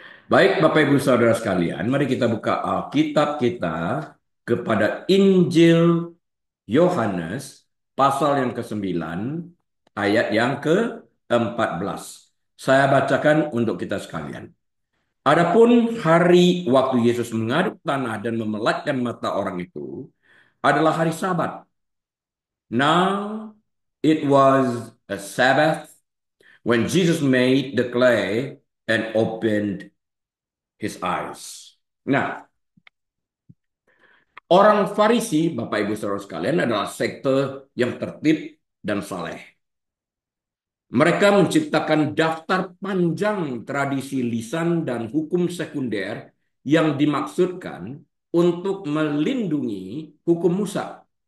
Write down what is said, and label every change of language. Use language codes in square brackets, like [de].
[id] Baik, Bapak Ibu Saudara sekalian, mari kita buka Alkitab kita kepada Injil Yohanes pasal yang ke-9 ayat yang ke-14. Saya bacakan untuk kita sekalian. Adapun hari waktu Yesus mengaduk tanah dan memelakkan mata orang itu adalah hari Sabat. [en] Now it was a Sabbath when Jesus made the clay and opened his eyes. [id] Nah, orang Farisi, Bapak Ibu Saudara sekalian, adalah sekte yang tertib dan saleh. Mereka menciptakan daftar panjang tradisi lisan dan hukum sekunder yang dimaksudkan untuk melindungi hukum Musa.